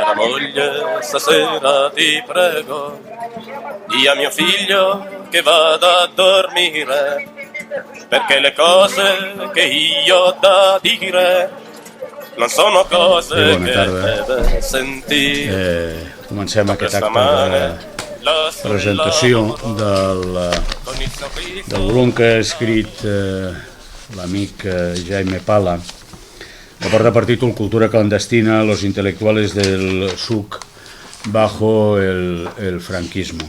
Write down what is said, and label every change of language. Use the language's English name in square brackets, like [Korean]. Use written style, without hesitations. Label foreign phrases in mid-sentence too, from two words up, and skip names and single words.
[Italian] Cara moglie, stasera ti prego, di a mio figlio che vada a dormire, perché le cose che io ho da dire non sono cose che deve sentire. [Catalan] Comencem aquest acte de presentació del volum que ha escrit l'amic Jaime Pala, que porta per títol Cultura clandestina, los intelectuales del SUC bajo el franquismo.